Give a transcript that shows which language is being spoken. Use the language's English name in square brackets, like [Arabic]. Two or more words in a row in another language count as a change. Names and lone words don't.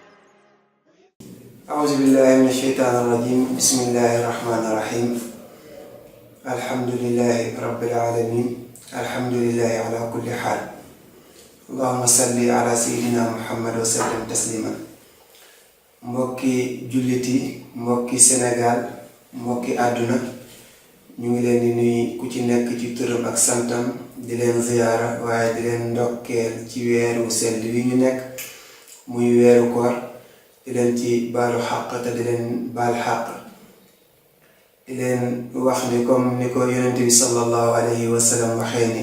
[Arabic] أعوذ بالله من الشيطان الرجيم. بسم الله الرحمن الرحيم. الحمد لله رب العالمين. الحمد لله على كل حال. اللهم صل على سيدنا محمد وسلم تسليما. [Wolof] mbokki julliti, mbokki Sénégal, mbokki àdduna, ñu ngi leen di nuyu ku ci nekk ci turam ak santam, di leen ziyaara waaye di leen ndokkeel ci weeru sell wi ñu nekk muy weeru koor. di leen ci baalu xaq te di leen baal xaq, di leen wax ni comme ni ko yonent bi [Arabic] صلى الله عليه وسلم [Wolof] waxee ni